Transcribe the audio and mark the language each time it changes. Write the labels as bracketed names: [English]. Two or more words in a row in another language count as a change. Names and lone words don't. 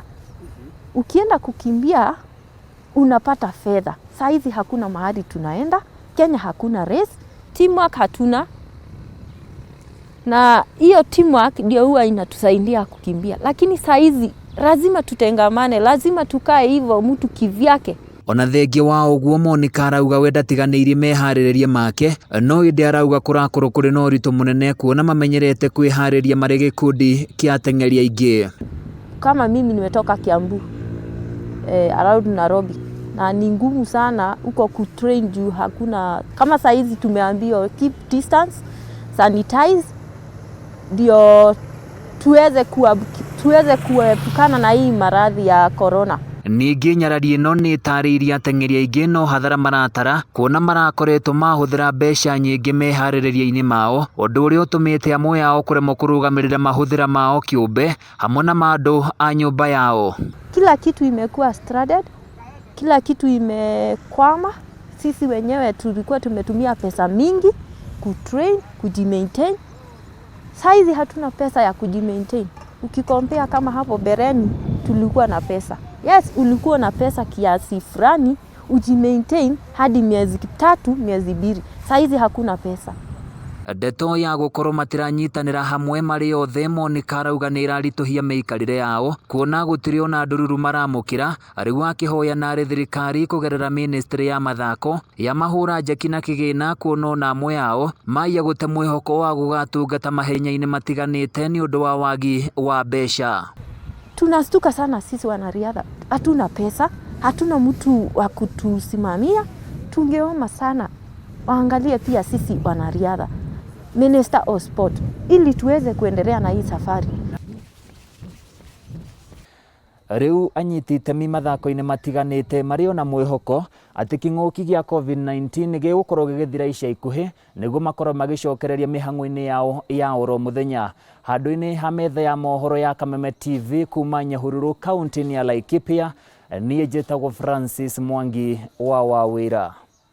[Swahili] Ukienda kukimbia unapata fedha. Saa hizi hakuna mahali tunaenda, Kenya hakuna race, teamwork hatuna. Na hiyo teamwork ndio huwa inatusaidia kukimbia. Lakini saa hizi lazima tutengamane, lazima tukae hivyo mtu kivyake. [Kikuyu] Ona thengia wa ũguo Monica arauga we ndatiganĩirie meharĩrĩria make, no ĩndĩ arauga kũrakorwo kũrĩ na ũritũ mũnene kuona mamenyerete kwĩharĩria marĩ gĩkundi kĩa ateng'eri aingĩ. [Swahili] Kama mimi nimetoka Kiambu, around Nairobi, na ni ngumu sana uko kutrain juu hakuna. Kama saa hizi tumeambiwa [English] keep distance, [Swahili] sanitize, ndio tuweze kuepukana na hii maradhi ya corona. [Kikuyu] Ningĩ nyarari ĩno nĩ ĩtarĩirie ateng'eri aingĩ no hathara maratara kuona marakoretwo mahũthĩra mbeca nyingĩ meharĩrĩria-inĩ mao, ũndũ ũrĩa ũtũmĩte amwe yao kũremwo kũrugamirira mahũthĩra mao kĩũmbe hamwe na mandũ a nyũmba yao. [Swahili] Kila kitu imekuwa stranded, kila kitu imekwama. Sisi wenyewe tulikuwa tumetumia pesa mingi kutrain, kujimaintain. Saizi hatuna pesa ya kujimaintain. Ukikompea kama hapo bereni tulikuwa na pesa. Yes, ulikuwa na pesa kiasi fulani ujimaintain hadi miezi 3, miezi 2. Saizi hakuna pesa. [Kikuyu] Ndeto ya gũkorwo matiranyitanĩra hamwe marĩ othe Monica arauga nĩ ĩrarituhia mĩikarĩre yao kuona gũtirĩ ona ndũruru maramũkĩra, rĩu akĩhoya narĩ thirikari kũgerera ministry ya mathako ya mahũra njeki na kĩgĩna kuona ona amwe yao maiya gũte mwĩhoko wa gũgatungata mahenya-inĩ matiganite nĩ ũndũ wa wagi wa mbeca. [Swahili] Tunastuka sana sisi wanariadha, hatuna pesa, hatuna mtu wa kutusimamia. Tungeomba sana waangalie pia sisi wanariadha, [English] Minister of Sport, [Swahili] ili tuweze kuendelea na hii safari. [Kikuyu] Rĩu anyiti itemi mathako-inĩ matiganite marĩ ona mwĩhoko atĩ kĩng'ũki gĩa COVID-19 gĩgũkorwo gĩgĩthira ica ikuhĩ nĩguo makorwo magĩcokereria mĩhang'o-inĩ yao ya oro mũthenya. Handũ-inĩ ha metha ya mohoro ya Kameme TV kuma Nyahururu kaunti-ini ya Laikipia, niĩ njĩtagwo Francis Mwangi wa Wawira.